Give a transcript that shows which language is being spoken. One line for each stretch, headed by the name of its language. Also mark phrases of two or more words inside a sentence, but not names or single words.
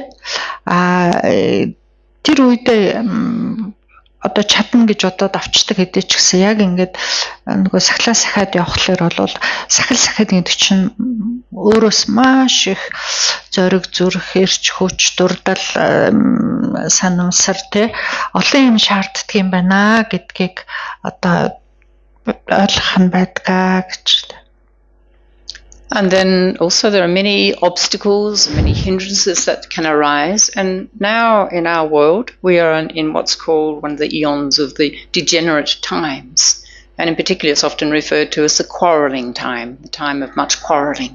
Mongolian: тэр үедээ одоо чадна гэж бодоод авчдаг хэдий ч гэсэн яг ингээд нөгөө сахилаа сахиад явхлаар бол сахил гэдэг чинь өөрөөс маш их зориг зүрх эрч хүч дурдал санамсар олон юм шаарддаг юм байна гэдгийг одоо ойлгох нь байдгаа гэж.
English: And then also there are many obstacles, many hindrances that can arise. And now in our world, we are in what's called one of the eons of the degenerate times. And in particular, it's often referred to as the quarrelling time, the time of much quarrelling.